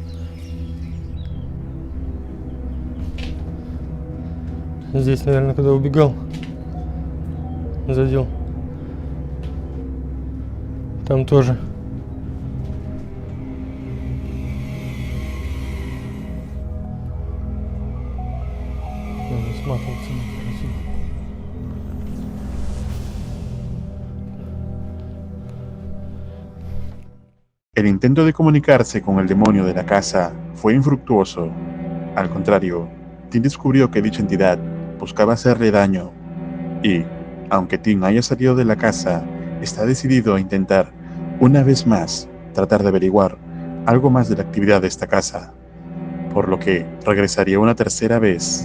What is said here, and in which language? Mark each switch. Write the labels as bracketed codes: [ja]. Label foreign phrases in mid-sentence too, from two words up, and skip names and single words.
[ru] Здесь, наверное, когда убегал, задел. Там тоже. Надо сматываться. [es] El intento de comunicarse con el demonio de la casa fue infructuoso. Al contrario, Tim descubrió que dicha entidad buscaba hacerle daño y, aunque Tim haya salido de la casa, está decidido a intentar, una vez más, tratar de averiguar algo más de la actividad de esta casa, por lo que regresaría una tercera vez.